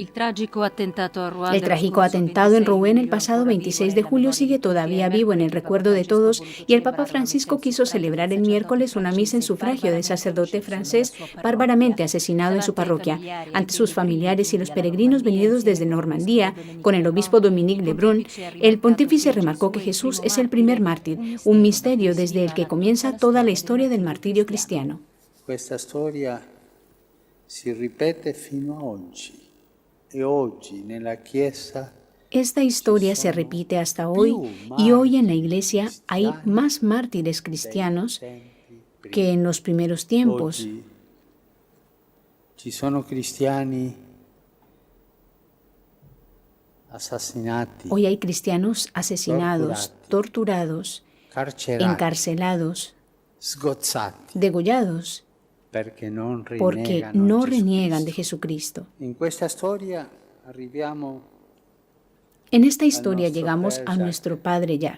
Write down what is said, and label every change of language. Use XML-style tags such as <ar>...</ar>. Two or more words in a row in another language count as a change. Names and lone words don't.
<es>El trágico atentado en Rouen el pasado 26 de julio sigue todavía vivo en el recuerdo de todos y el Papa Francisco quiso celebrar el miércoles una misa en sufragio del sacerdote francés bárbaramente asesinado en su parroquia. Ante sus familiares y los peregrinos venidos desde Normandía, con el obispo Dominique Lebrun, el pontífice remarcó que Jesús es el primer mártir, un misterio desde el que comienza toda la historia del martirio cristiano.</es> <it>Questa storia si ripete fino a oggi e oggi nella Chiesa.</it> <es>Esta historia se repite hasta hoy y hoy en la Iglesia hay más mártires cristianos que en los primeros tiempos.</es> <it>Ci sono cristiani assassinati.</it> <es>Hoy hay cristianos asesinados, torturados, encarcelados, degollados, porque no reniegan de Jesucristo. En esta historia llegamos a nuestro Padre Jacques.</es>